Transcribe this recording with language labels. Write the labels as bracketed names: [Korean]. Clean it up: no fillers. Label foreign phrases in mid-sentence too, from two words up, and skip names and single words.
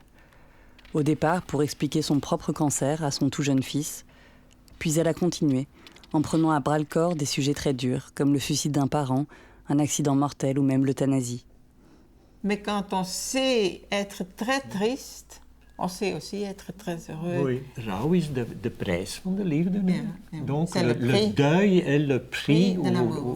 [French] Au départ, pour expliquer son propre cancer à son tout jeune fils. Puis elle a continué, en prenant à bras-le-corps des sujets très durs, comme le suicide d'un parent, un accident mortel ou même l'euthanasie. Mais quand on sait être très triste, on sait aussi être très heureux. Oui, [Dutch] rouw is de prijs van de liefde. Ja. [French] Donc le deuil est le prix. De l'amour.